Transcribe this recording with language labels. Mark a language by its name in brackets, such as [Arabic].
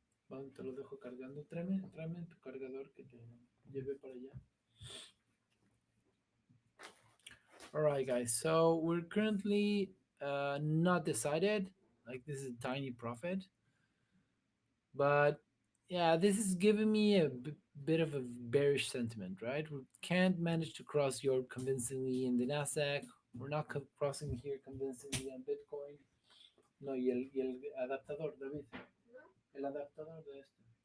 [Spanish] Bueno, te lo dejo cargando. Tráeme tu cargador que te lleve para allá. [English] All right, guys. So we're currently not decided. Like, this is a tiny profit, but yeah, this is giving me a bit of a bearish sentiment, right? We can't manage to cross Europe convincingly in the Nasdaq. We're not crossing here convincingly on Bitcoin. [Spanish] No, y el adaptador, David. El adaptador de este.